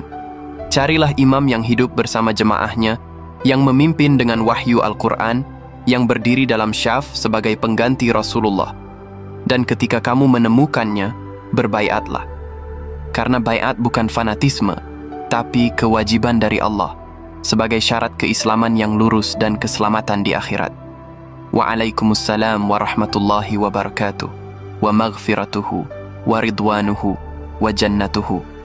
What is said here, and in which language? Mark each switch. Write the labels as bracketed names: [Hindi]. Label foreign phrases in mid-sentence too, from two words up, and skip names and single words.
[Indonesian] Carilah imam yang hidup bersama jemaahnya, yang memimpin dengan wahyu Al-Quran, yang berdiri dalam syaf sebagai pengganti Rasulullah. Dan ketika kamu menemukannya, berbaiatlah. Karena baiat bukan fanatisme, tapi kewajiban dari Allah, sebagai syarat keislaman yang lurus dan keselamatan di akhirat. [Arabic] وعليكم السلام ورحمة الله وبركاته, ومغفرته ورضوانه وجنته.